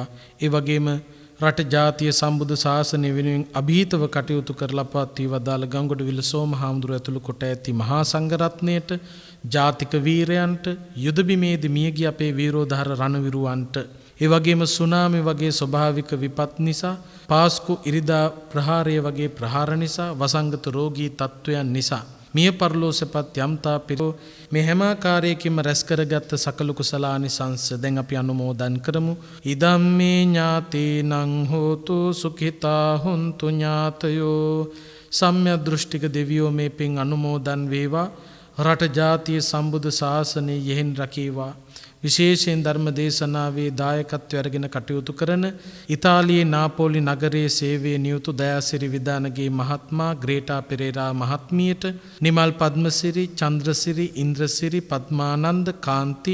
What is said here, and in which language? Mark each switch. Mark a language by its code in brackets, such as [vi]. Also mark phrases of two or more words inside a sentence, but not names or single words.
[si] ඒ වගේම රට ජාතිය සම්බුදු ශාසනය වෙනුවෙන් අභීතව කටයුතු කරලා පවත්වී වදාළ ගංගොඩවිල සෝමහාමුදුරුව ඇතුළු කොට ඇති මහා සංඝරත්නයට, ජාතික වීරයන්ට, යුද බිමේදී මියගිය අපේ වීරෝධාර රණවිරුවන්ට, ඒ වගේම සුනාමි වගේ ස්වභාවික විපත් නිසා, පාස්කු ඉරිදා ප්‍රහාරය වගේ ප්‍රහාර නිසා, වසංගත රෝගී තත්ත්වයන් නිසා මිය පරලෝසපත් යම්තා පිරෝ මේ හැම ආකාරයකින්ම රැස් කරගත් සකල කුසලානිසංස දැන් අපි අනුමෝදන් කරමු. [pi] ඉදම්මේ ඥාතේනං හෝතු සුඛිතා හුන්තු ඥාතයෝ. [si] සම්‍යක් දෘෂ්ටික දෙවියෝ මේ පින් අනුමෝදන් වේවා. රට ජාතිය සම්බුදු ශාසනය යෙහෙන් රකීවා. විශේෂයෙන් ධර්ම දේශනාවේ දායකත්වය අරගෙන කටයුතු කරන ඉතාලියේ නාපෝලි නගරයේ සේවයේ නියුතු දයාසිරි විදානගේ මහත්මයා, ග්‍රේටා පෙරේරා මහත්මියට, නිමල් පද්මසිරි, චන්ද්‍රසිරි, ඉන්ද්‍රසිරි, පද්මානන්ද, කාන්ති,